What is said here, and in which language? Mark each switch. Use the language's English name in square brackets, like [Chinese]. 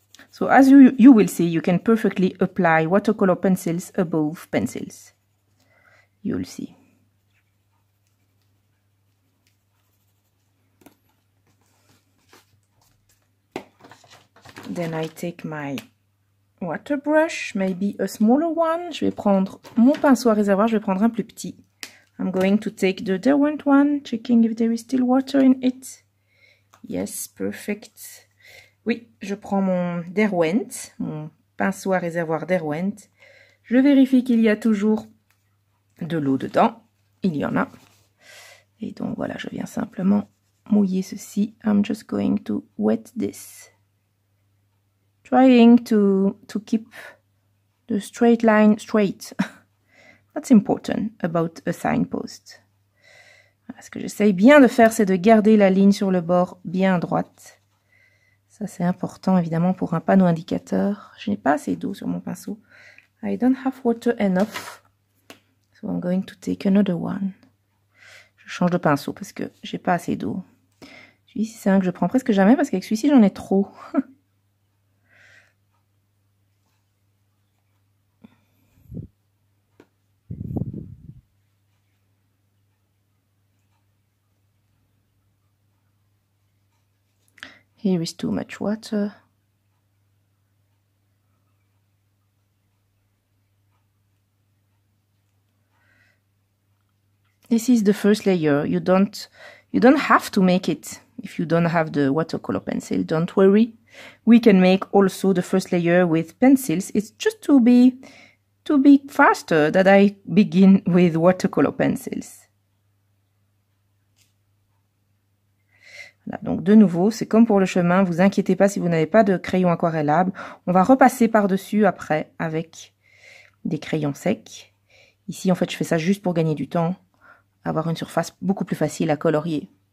[English] So as you will see, you can perfectly apply watercolor pencils above pencils. You'll see. Then I take my water brush, maybe a smaller one. [French] Je vais prendre mon pinceau à réservoir, je vais prendre un plus petit. [English] I'm going to take the Derwent one, checking if there is still water in it. Yes, perfect. [French] Oui, je prends mon Derwent, mon pinceau à réservoir Derwent. Je vérifie qu'il y a toujours de l'eau dedans. Il y en a. Et donc voilà, je viens simplement mouiller ceci. [English] I'm just going to wet this. Trying to keep the straight line straight. That's important about a signpost. [French] Ce que j'essaye bien de faire, c'est de garder la ligne sur le bord bien droite. Ça, c'est important, évidemment, pour un panneau indicateur. Je n'ai pas assez d'eau sur mon pinceau. [English] I don't have water enough. So I'm going to take another one. [French] Je change de pinceau parce que j'ai pas assez d'eau. Celui-ci, c'est un que je prends presque jamais parce qu'avec celui-ci, j'en ai trop. [English] Here is too much water. This is the first layer. You don't have to make it if you don't have the watercolor pencil. Don't worry. We can make also the first layer with pencils. It's just to be faster that I begin with watercolor pencils. [French] Voilà, donc de nouveau, c'est comme pour le chemin, vous inquiétez pas si vous n'avez pas de crayon aquarellable. On va repasser par-dessus après avec des crayons secs. Ici, en fait, je fais ça juste pour gagner du temps, avoir une surface beaucoup plus facile à colorier.